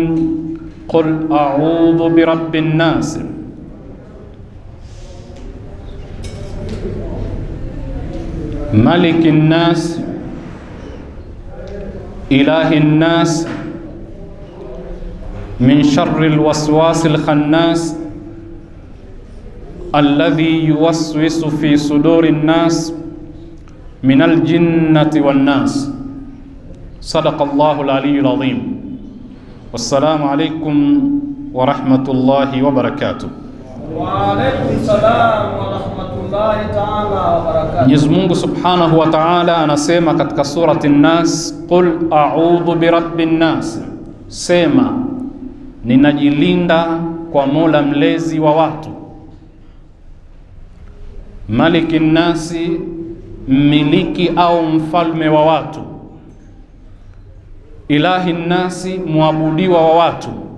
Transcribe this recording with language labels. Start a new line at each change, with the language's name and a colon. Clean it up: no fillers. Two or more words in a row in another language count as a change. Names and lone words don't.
Arabic: قل أعوذ برب الناس ملك الناس إله الناس من شر الوسواس الخناس الذي يوسوس في صدور الناس من الجنة والناس. صدق الله العلي العظيم. والسلام عليكم ورحمة الله وبركاته. وعليكم السلام ورحمة الله تعالى وبركاته.
Swahili: Mwenyezi Mungu
Arabic: سبحانه وتعالى
Swahili: anasema katika surati An-Nas,
Arabic: قل أعوذ برب الناس,
Swahili: sema ninajilinda kwa Mola mlezi wa watu,
Arabic: ملك الناس,
Swahili: mmiliki au mfalme wa watu,
Arabic: إله الناس,
Swahili: muabudiwa wa watu,